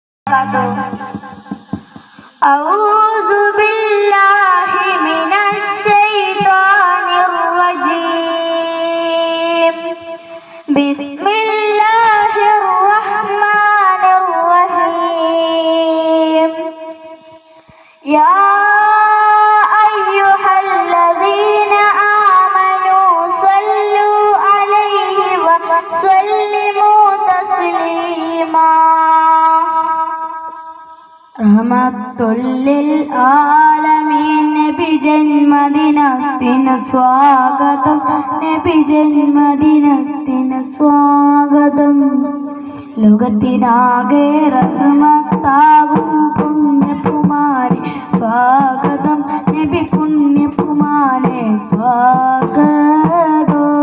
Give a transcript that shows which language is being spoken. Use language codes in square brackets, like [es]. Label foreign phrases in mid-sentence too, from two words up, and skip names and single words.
[ar] أعوذ بالله من الشيطان الرجيم بسم الله الرحمن الرحيم يا أيها الذين آمنوا صلوا عليه وسلموا تسليما رحمة للعالمين [ml] നബി ജന്മദിനത്തിന് സ്വാഗതം നബി ജന്മദിനത്തിന് സ്വാഗതം ലോകത്തിനാകെ റഹ്മത്താകും പുണ്യപുമാനെ സ്വാഗതം നബി പുണ്യപുമാനെ സ്വാഗതം